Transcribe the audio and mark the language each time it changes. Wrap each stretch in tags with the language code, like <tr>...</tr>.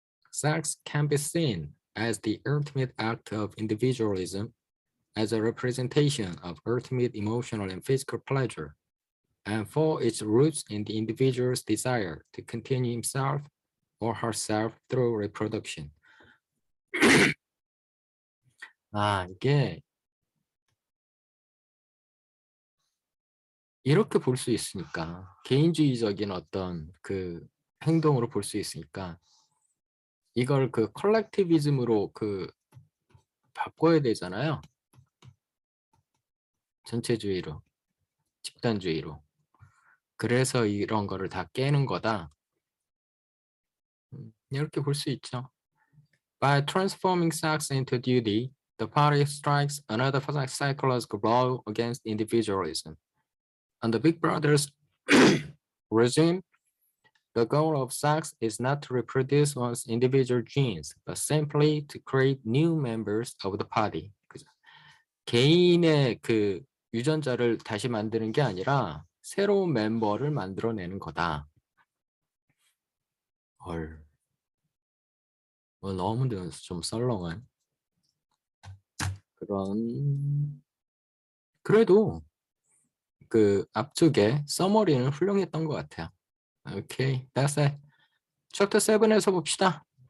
<en>Sex can be seen as the ultimate act of individualism, as a representation of ultimate emotional and physical pleasure, and for its roots in the individual's desire to continue himself or herself through reproduction.</en> <ko>이게 이렇게 볼 수 있으니까, 개인주의적인 어떤 그 행동으로 볼 수 있으니까 이걸 그 컬렉티비즘으로 그 바꿔야 되잖아요. 전체주의로, 집단주의로. 그래서 이런 거를 다 깨는 거다. 이렇게 볼 수 있죠.</ko> <en>By transforming sex into duty, the party strikes another psychological blow against individualism. Under Big Brother's regime, the goal of sex is not to reproduce one's individual genes, but simply to create new members of the party.</en> <ko>개인의 그 유전자를 다시 만드는 게 아니라 새로운 멤버를 만들어내는 거다. 너무 좀 썰렁한. 그런 그래도 그 앞쪽에 서머리는 훌륭했던 것 같아요. 오케이, that's it. 챕터 7에서 봅시다.</ko>